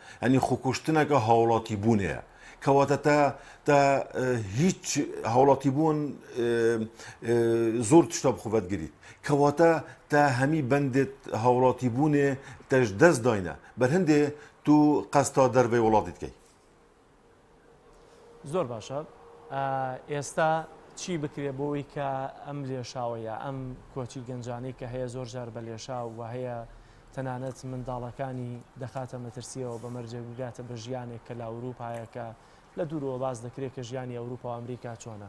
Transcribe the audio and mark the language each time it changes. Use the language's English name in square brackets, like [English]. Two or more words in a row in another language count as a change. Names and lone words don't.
[Kurdish] Yanî xwekuştineka hawlatîbûnê ye. Kewata te hiç hawlatîbûn zor tişta bi xwe vedgirît. Kewata te hemî bendê hawlatîbûnê te ji dest dayne. Berhindê tu qesta dervê welatî dikey. [Central Kurdish] زۆر باشە. ئێستا چی بکرێ بۆەوەی کە ئەم لێشاوەیە ئەم کۆچی گەنجانەی کە هەیە زۆر جار بە لێشاو و هەیە تەنانەت منداڵەکانی دەخاتە مەترسیەوە بە مەرجەگوگاتە بە ژیانێک کە لە ئەوروپایەکە لە دوورەوە باز دەکرێت کە ژیانی ئەوروپا و ئەمریکا چۆنە.